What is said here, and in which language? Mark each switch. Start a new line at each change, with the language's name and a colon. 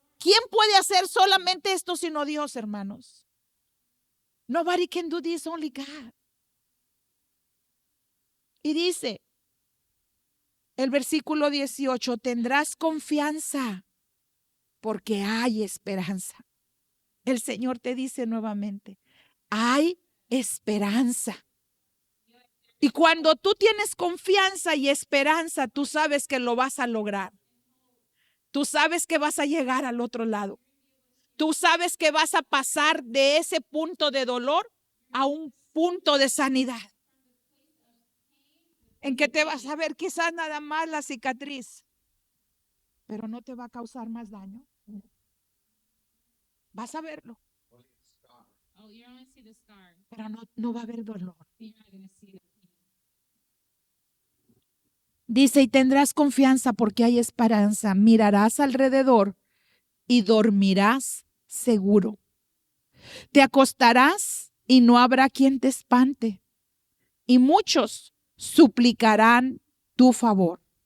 Spanish: ¿Quién puede hacer solamente esto sino Dios, hermanos?
English: Nobody can do this, only God.
Spanish: Y dice el versículo 18, tendrás confianza porque hay esperanza. El Señor te dice nuevamente, hay esperanza. Y cuando tú tienes confianza y esperanza, tú sabes que lo vas a lograr. Tú sabes que vas a llegar al otro lado. Tú sabes que vas a pasar de ese punto de dolor a un punto de sanidad. En que te vas a ver quizás nada más la cicatriz, pero no te va a causar más daño. Vas a verlo,
English: oh, you're only see the scar.
Spanish: pero no va a haber dolor.
English: You're not going to see the pain.
Spanish: Dice, y tendrás confianza porque hay esperanza. Mirarás alrededor y dormirás seguro. Te acostarás y no habrá quien te espante. Y muchos suplicarán tu favor.